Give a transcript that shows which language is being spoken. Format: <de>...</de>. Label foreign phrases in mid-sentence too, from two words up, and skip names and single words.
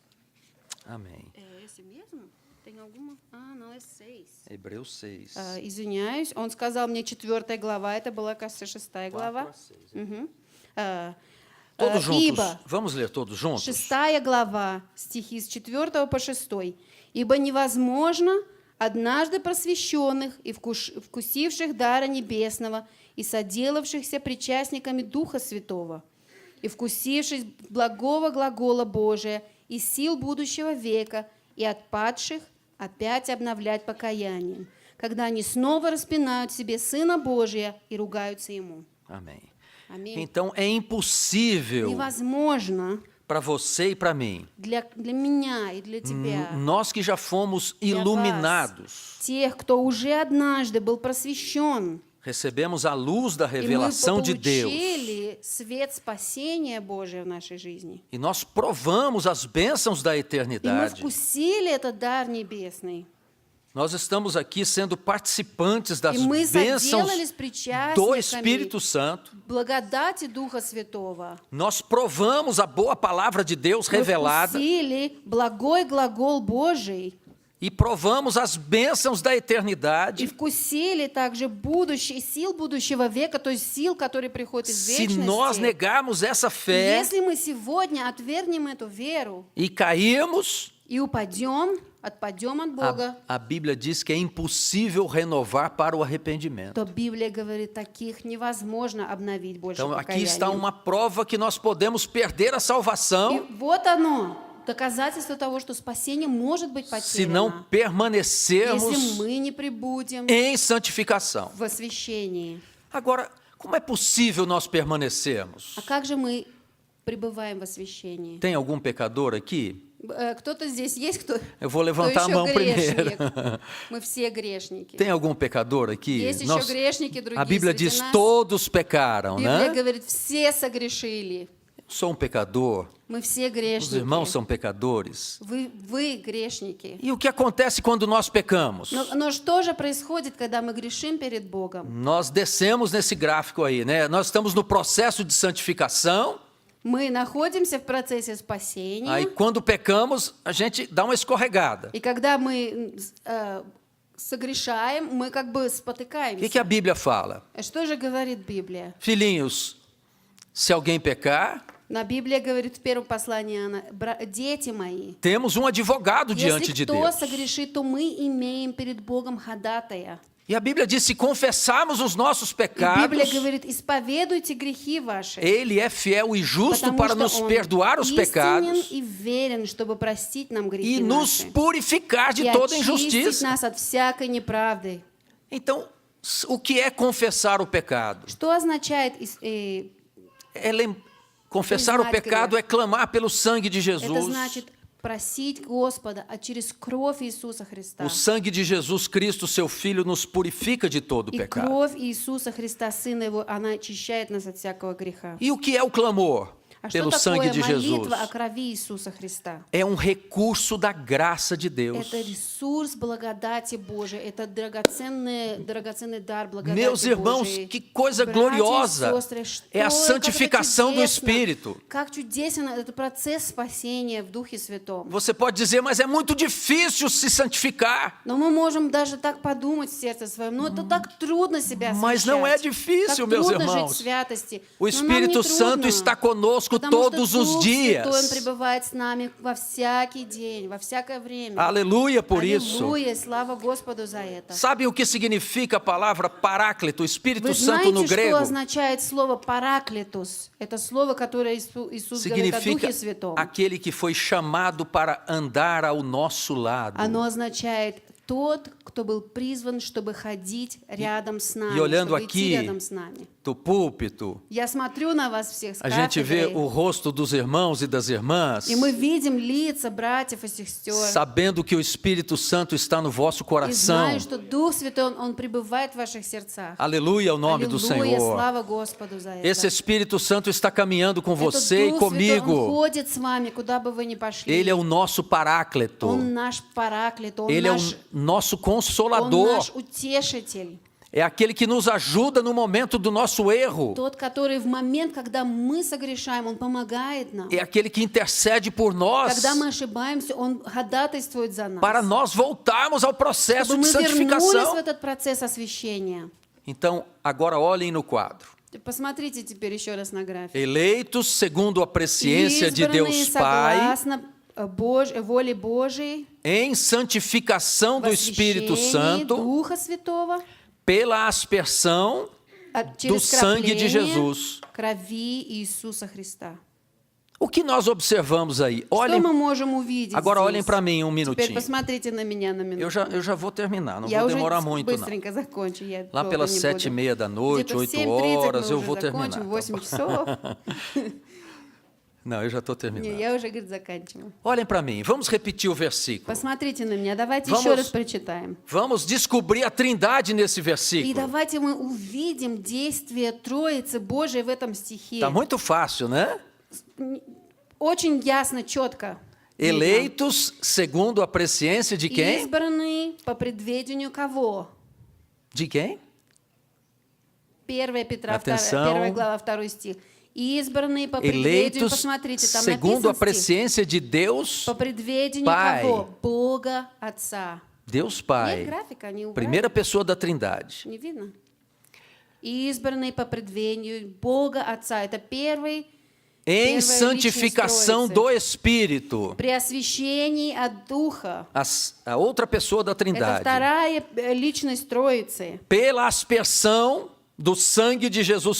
<pt>Amém. É esse mesmo? Tem alguma? Não, é 6. Hebreus 6.</pt> <ru>Извиняюсь, он сказал мне 4 глава, это была, кажется, 6 глава. 4</ru> <pt>a 6. Мгм. Todos juntos.</pt> <ru>Ибо,</ru> <pt>Vamos ler todos juntos?</pt> <ru>6 глава, стихи с 4 по 6. «Ибо невозможно однажды просвещенных и вкусивших дара небесного и соделавшихся причастниками Духа Святого, и вкусивших благого глагола Божия и сил будущего века, и отпадших опять обновлять покаянием, когда они снова распинают в себе Сына Божия и ругаются Ему».</ru> <pt>Amém.</pt> <ru>Аминь.</ru> <pt>Então é impossível</pt> <ru>Невозможно</ru> <pt>para você e para mim,</pt> <ru>для меня и для тебя,</ru> <pt>nós que já fomos</pt> <ru>для вас,</ru> <pt>iluminados,</pt> <ru>тех, кто уже однажды был просвещен,</ru> <pt>recebemos a luz da</pt> <ru>и мы</ru> <pt>revelação de Deus,</pt> <ru>получили свет спасения Божия в нашей жизни.</ru> <pt>e nós provamos as bênçãos da</pt> <ru>И мы</ru> <pt>eternidade.</pt> <ru>вкусили этот дар небесный.</ru> <pt>Nós estamos aqui sendo participantes das</pt> <ru>И мы</ru> <pt>bênçãos</pt> <ru>заделались</ru> <pt>do</pt> <ru>причастниками</ru> <pt>Espírito Santo.</pt> <ru>благодати Духа Святого.</ru> <pt>Nós provamos a boa palavra de Deus</pt> <ru>Мы</ru> <pt>revelada</pt> <ru>вкусили благой глагол Божий</ru> <pt>e provamos as bênçãos da</pt> <ru>и</ru> <pt>eternidade.</pt> <ru>вкусили также сил будущего века, то есть сил, которые приходят из</ru> <pt>Se nós</pt> <ru>вечности.</ru> <pt>negarmos essa fé</pt> <ru>Если мы сегодня отвергнем эту веру</ru> <pt>e cairmos,</pt> <ru>и отпадем от Бога,</ru> <pt>a Bíblia diz que é impossível renovar para o arrependimento.</pt> <ru>то Библия говорит, таких невозможно обновить больше</ru> <pt>Então, aqui está</pt> <ru>покаянием.</ru> <pt>uma prova que nós podemos perder a</pt> <ru>И</ru> <pt>salvação</pt> <ru>вот оно, доказательство того, что спасение может быть</ru> <pt>se não</pt> <ru>потеряно,</ru> <pt>permanecermos</pt> <ru>если мы не прибудем</ru> <pt>em santificação.</pt> <ru>в освящении.</ru> <pt>Agora, como é possível nós permanecermos?</pt> <ru>А как же мы пребываем в освящении?</ru> <pt>Tem algum pecador aqui?</pt> <ru>Кто-то здесь есть, кто</ru> <pt>Eu vou</pt> <ru>еще</ru> <pt>levantar a mão primeiro.</pt> <ru>грешник? Мы все грешники.</ru> <pt>Tem algum pecador aqui?</pt> <ru>Есть еще грешники другие</ru> <pt>A Bíblia</pt> <ru>среди</ru> <pt>diz:</pt> <ru>нас.</ru> <pt>todos pecaram,</pt> <ru>Библия</ru> <pt>né?</pt> <ru>говорит, все согрешили.</ru> <pt>Sou um pecador,</pt> <ru>Мы все</ru> <pt>os</pt> <ru>грешники.</ru> <pt>irmãos são pecadores.</pt> <ru>Вы грешники.</ru> <pt>E o que acontece quando nós pecamos?</pt> <ru>Но что же происходит, когда мы грешим перед Богом?</ru> <pt>Nós descemos nesse gráfico aí, né? Nós estamos no processo de santificação.</pt> <ru>Мы находимся в процессе спасения,</ru> <pt>Aí, quando pecamos, a gente dá uma escorregada.</pt> <ru>и когда мы согрешаем, мы как бы</ru> <pt>O</pt> <ru>спотыкаемся.</ru> <pt>que a Bíblia fala?</pt> <ru>Что же говорит Библия?</ru> <pt>Filhinhos, se alguém pecar,</pt> <ru>На Библия говорит в первом послании Иоанна, дети мои,</ru> <pt>temos um advogado diante</pt> <ru>если</ru> <pt>de</pt> <ru>кто</ru> <pt>Deus.</pt> <ru>согрешит, то мы имеем перед Богом ходатая.</ru> <pt>E a Bíblia diz: se confessarmos os nossos</pt> <ru>И</ru> <pt>pecados,</pt> <ru>Библия говорит, исповедуйте грехи ваши,</ru> <pt>Ele é fiel e justo</pt> <ru>потому</ru> <pt>para</pt> <ru>что</ru> <pt>nos</pt> <ru>Он</ru> <pt>perdoar os</pt> <ru>истинен</ru> <pt>pecados</pt> <ru>и верен, чтобы простить нам</ru> <pt>e</pt> <ru>грехи</ru> <pt>nos</pt> <ru>наши</ru> <pt>purificar de</pt> <ru>и</ru> <pt>toda</pt> <ru>очистить</ru> <pt>injustiça.</pt> <ru>нас от всякой неправды.</ru> <pt>Então, o que é confessar o pecado?</pt> <ru>Что означает</ru> <pt>Confessar o</pt> <ru>Priznать</ru> <pt>pecado é clamar pelo sangue de</pt> <ru>это</ru> <pt>Jesus.</pt> <ru>значит просить Господа, а через кровь Иисуса Христа.</ru> <pt>O sangue de Jesus Cristo, seu Filho, nos purifica de todo</pt> <ru>И</ru> <pt>pecado.</pt> <ru>кровь Иисуса Христа, Сына Его, она очищает нас от всякого греха.</ru> <pt>E o que é o clamor</pt> <ru>А что</ru> <pt>pelo sangue</pt> <ru>такое</ru> <pt>de Jesus?</pt> <ru>молитва о крови Иисуса Христа?</ru> <pt>É um recurso da graça de Deus.</pt> <ru>Это ресурс благодати Божией, это драгоценный дар благодати</ru> <pt>Meus irmãos,</pt> <ru>Божией.</ru> <pt>que coisa</pt> <ru>Братья и</ru> <pt>gloriosa</pt> <ru>сестры,</ru> <pt>é a</pt> <ru>что,</ru> <pt>santificação do Espírito.</pt> <ru>Как чудесен этот процесс спасения в Духе Святом.</ru> <pt>Você pode dizer, mas é muito difícil se santificar.</pt> <ru>Но мы можем даже так подумать в сердце своем, но это так трудно себя</ru> <pt>Mas</pt> <ru>освящать.</ru> <pt>não é difícil,</pt> <ru>так</ru> <pt>meus</pt> <ru>трудно</ru> <pt>irmãos.</pt> <ru>жить в святости.</ru> <pt>O</pt> <ru>Но нам не</ru> <pt>Espírito Santo</pt> <ru>трудно,</ru> <pt>está conosco</pt> <ru>потому</ru> <pt>todos</pt> <ru>что</ru> <pt>os</pt> <ru>Дух Святой, Он</ru> <pt>dias.</pt> <ru>пребывает с нами во всякий день, во всякое время.</ru> <pt>Aleluia por isso.</pt> <ru>Аллилуйя, слава Господу за это.</ru> <pt>Sabe o que significa a palavra Paráclito, Espírito</pt> <ru>Вы</ru> <pt>Santo no</pt> <ru>знаете, что</ru> <pt>grego?</pt> <ru>означает слово «параклитус»? Это слово, которое Иисус говорит о</ru> <pt>Significa</pt> <ru>Духе Святом.</ru> <pt>aquele que foi chamado para andar ao nosso lado.</pt> <ru>Оно означает тот, кто был призван, чтобы ходить рядом с нами,</ru> <pt>olhando</pt> <ru>чтобы идти</ru> <pt>aqui,</pt> <ru>рядом с нами.</ru> <pt>Do púlpito,</pt> <ru>Я смотрю на вас всех с</ru> <pt>a gente vê</pt> <ru>кафедры,</ru> <pt>o rosto dos irmãos e das irmãs,</pt> <ru>и мы видим лица братьев и сестер,</ru> <pt>sabendo que o Espírito Santo está no vosso</pt> <ru>и</ru> <pt>coração.</pt> <ru>знаю, что Дух Святой, Он пребывает в ваших сердцах.</ru> <pt>Aleluia ao nome do</pt> <ru>Аллилуйя,</ru> <pt>Senhor.</pt> <ru>слава Господу за</ru> <pt>Esse</pt> <ru>это.</ru> <pt>Espírito Santo está caminhando com</pt> <ru>Этот</ru> <pt>você e</pt> <ru>Дух Святой, Он</ru> <pt>comigo.</pt> <ru>ходит с вами, куда бы вы ни пошли.</ru> <pt>Ele é o nosso Paráclito.</pt> <ru>Он наш параклит, Он</ru> <pt>Ele é o nosso</pt> <ru>Он</ru> <pt>Consolador.</pt> <ru>наш утешитель.</ru> <pt>É aquele que nos ajuda no momento do nosso erro.</pt> <ru>Тот, который в момент, когда мы согрешаем, Он помогает нам.</ru> <pt>É aquele que intercede por nós</pt> <ru>Когда мы ошибаемся, Он ходатайствует за нас.</ru> <pt>para nós voltarmos ao processo</pt> <ru>Чтобы</ru> <pt>de</pt> <ru>мы вернулись в</ru> <pt>santificação.</pt> <ru>этот процесс освящения.</ru> <pt>Então, agora olhem no quadro.</pt> <ru>Посмотрите теперь еще раз на график.</ru> <pt>Eleitos segundo a presciência de</pt> <ru>Избранные</ru> <pt>Deus Pai,</pt> <ru>согласно воле Божией,</ru> <pt>em santificação</pt> <ru>в</ru> <pt>do Espírito</pt> <ru>освящении</ru> <pt>Santo,</pt> <ru>Духа Святого,</ru> <pt>pela aspersão</pt> <ru>через</ru> <pt>sangue de</pt> <ru>крапление</ru> <pt>Jesus.</pt> <ru>крови Иисуса Христа.</ru> <pt>O que nós observamos aí?</pt> <ru>Что</ru> <pt>Olhem,</pt> <ru>мы можем увидеть</ru> <pt>agora olhem</pt> <ru>здесь?</ru> <pt>para mim um</pt> <ru>Теперь</ru> <pt>minutinho.</pt> <ru>посмотрите на меня на минуту.</ru> <pt>Eu já vou terminar, não</pt> <ru>Я</ru> <pt>vou</pt> <ru>уже</ru> <pt>demorar muito não.</pt> <ru>быстренько закончу. Я</ru> <pt>Lá</pt> <ru>долго</ru> <pt>pelas</pt> <ru>не</ru> <pt>7:30 da noite,</pt> <ru>буду.</ru> <pt>8</pt> <ru>Где-то в 7:30</ru> <pt>horas,</pt> <ru>мы</ru> <pt>eu</pt> <ru>уже</ru> <pt>vou terminar.</pt> <ru>закончим,</ru> <pt>tá</pt> <ru>8</ru> <pt>bom?</pt> <ru>часов.</ru> <pt>Não, eu já estou</pt> <ru>Не,</ru> <pt>terminando.</pt> <ru>я уже, говорит, заканчиваю.</ru> <pt>Olhem para mim, vamos repetir o versículo.</pt> <ru>Посмотрите на меня. Давайте</ru> <pt>Vamos-</pt> <ru>еще раз прочитаем.</ru> <pt>Vamos descobrir a trindade nesse</pt> <ru>И</ru> <pt>versículo.</pt> <ru>давайте мы увидим действие Троицы Божией в этом стихе.</ru> <pt>Tá muito fácil, né?</pt> <ru>Очень ясно, четко. видно.</ru> <pt>Eleitos segundo a presciência de quem?</pt> <ru>Избранные по предведению кого?</ru> <pt>De quem?</pt> <ru>1 Петра,</ru> <pt>Atenção.</pt> <ru>1 глава, 2 стих. Избранные по предведению,</ru> <pt>Eleitos</pt> <ru>посмотрите, там</ru> <pt>segundo a</pt> <ru>написан стих.</ru> <pt>presciência de Deus,</pt> <ru>По предведению</ru> <pt>Pai.</pt> <ru>кого? Бога Отца.</ru> <pt>Deus</pt> <ru>Нет</ru> <pt>Pai,</pt> <ru>графика, не убрали?</ru> <pt>primeira pessoa da Trindade.</pt> <ru>Не видно? Избранные по предведению Бога Отца. Это первый</ru> <pt>Em</pt> <ru>Первая</ru> <pt>santificação</pt> <ru>lичность</ru> <pt>do</pt> <ru>Троицы.</ru> <pt>Espírito,</pt> <ru>при освящении от Духа.</ru> <pt>a outra pessoa da</pt> <ru>Это</ru> <pt>Trindade.</pt> <ru>вторая личность Троицы.</ru> <pt>Pela aspersão do sangue de Jesus</pt>